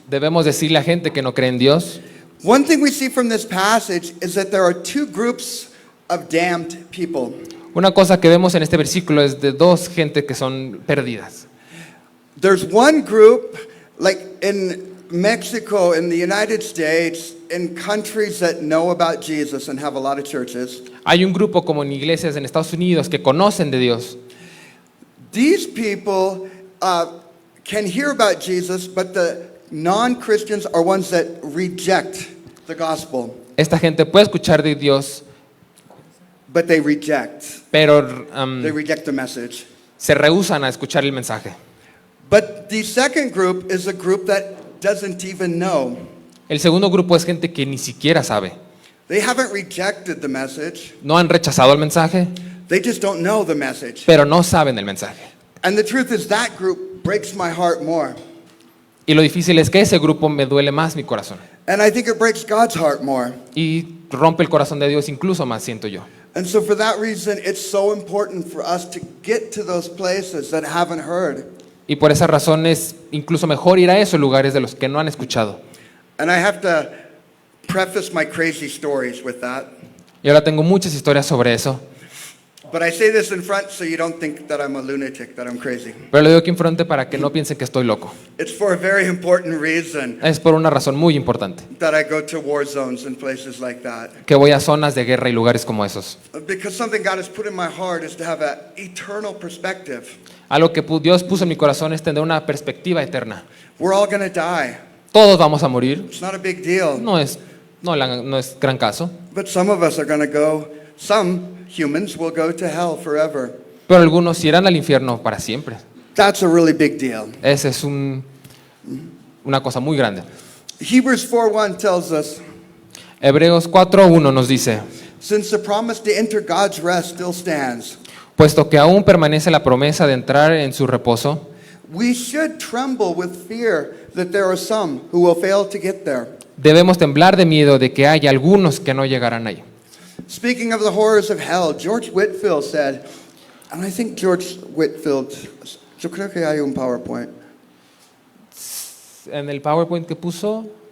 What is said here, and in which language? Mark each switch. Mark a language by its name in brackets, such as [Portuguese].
[Spanish] debemos decirle a gente que no cree en Dios. [English] One thing we see from this passage is that there are two groups of damned people. [Spanish] Una cosa que vemos en este versículo es de dos gente que son perdidas. [English] There's one group, like in Mexico, in the United States, in countries that know about Jesus and have a lot of churches. [Spanish] Hay un grupo como en iglesias en Estados Unidos que conocen de Dios. [English] These people can hear about Jesus, but the non-Christians are ones that reject the gospel. [Spanish] Esta gente puede escuchar de Dios, [English] But they reject. [Spanish] pero [English] They reject the message. [Spanish] se rehúsan a escuchar el mensaje. [English] But the second group is a group that doesn't even know. [Spanish] El segundo grupo es gente que ni siquiera sabe. [English] They haven't rejected the message. [Spanish] No han rechazado el mensaje, [English] They just don't know the message. [Spanish] pero no saben el mensaje. [English] And the truth is that group breaks my heart more. [Spanish] Y lo difícil es que ese grupo me duele más mi corazón. [English] And I think it breaks God's heart more. [Spanish] Y rompe el corazón de Dios incluso más, siento yo. [English] And so for that reason, it's so important for us to get to those places that haven't heard. [Spanish] Y por esa razón es incluso mejor ir a esos lugares de los que no han escuchado. [English] And I have to preface my crazy stories with that. [Spanish] Y ahora tengo muchas historias sobre eso. [English] But I say this in front so you don't think that I'm a lunatic, that I'm crazy. [Spanish] Pero lo digo aquí enfrente para que no piensen que estoy loco. [English] It's for a very important reason [Spanish] Es por una razón muy importante, [English] that I go to war zones and places like that. [Spanish] que voy a zonas de guerra y lugares como esos. [English] Because something God has put in my heart is to have an eternal perspective. [Spanish] Algo que Dios puso en mi corazón es tener una perspectiva eterna. [English] We're all going to die. [Spanish] Todos vamos a morir. [English] It's not a big deal. [Spanish] No es gran caso. [English] But some of us are going to go, some humans will go to hell forever. [Spanish] Pero algunos irán al infierno para siempre. [English] That's a really big deal. [Spanish] Esa es una cosa muy grande. [English] Hebrews 4:1 tells us, [Spanish] Hebreos 4:1 nos dice, [English] since the promise to enter God's rest still stands, [Spanish] puesto que aún permanece la promesa de entrar en su reposo, [English] we should tremble with fear that there are some who will fail to get there. [Spanish] debemos temblar de miedo de que haya algunos que no llegarán ahí. [English] Speaking of the horrors of hell, George Whitefield said, and I think George Whitefield, [Spanish] yo creo que hay un PowerPoint, En el PowerPoint que puso,